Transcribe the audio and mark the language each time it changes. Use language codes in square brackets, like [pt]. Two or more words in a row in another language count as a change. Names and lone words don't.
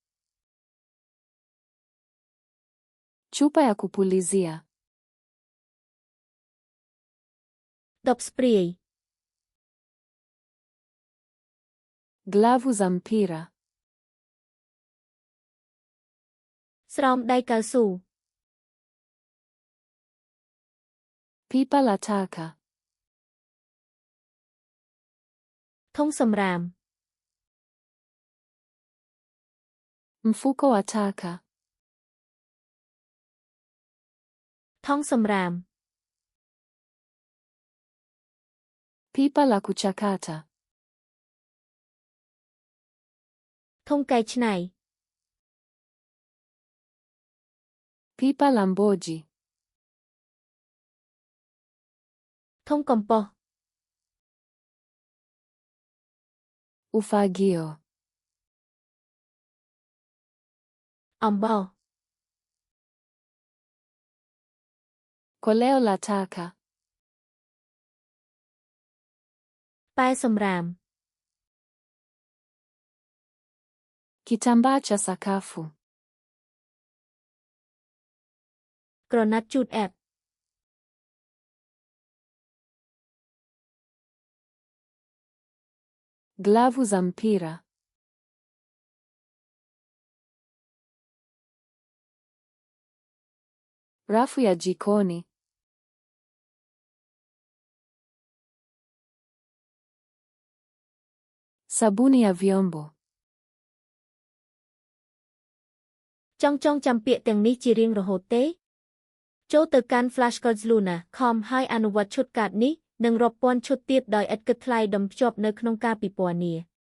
[sw] Chupa ya kupulizia. [km] ដបស្ព្រាយ [sw] Glavu za mpira. [km] ស្រោមដៃកៅស៊ូ [sw] Pipa la taka. [km] ធុងសម្រាម [sw] Mfuko wa taka. [km] ថង់សម្រាម [sw] Pipa la kuchakata. [km] ធុងកែច្នៃ [sw] Pipa la mboji. [km] ធុងកំប៉ុស្ត [sw] Ufagio. [km] អំបោស [sw] Koleo la taka. [km] ប៉ែសម្រាម [sw] Kitambaa cha sakafu. [km] ក្រណាត់ជូតអែប [sw] Glavu za mpira. Rafu ya jikoni. Sabuni ya vyombo. [km] ចង់ចាំពាក្យទាំងនេះជារៀងរហូតទេ ចូលទៅកាន់ flashcards.luna.com ហើយអនុវត្តឈុតកាតនេះនិងរាប់ពាន់ឈុតទៀតដោយឥតគិតថ្លៃដុំភ្ជាប់នៅក្នុងការពិពណ៌នា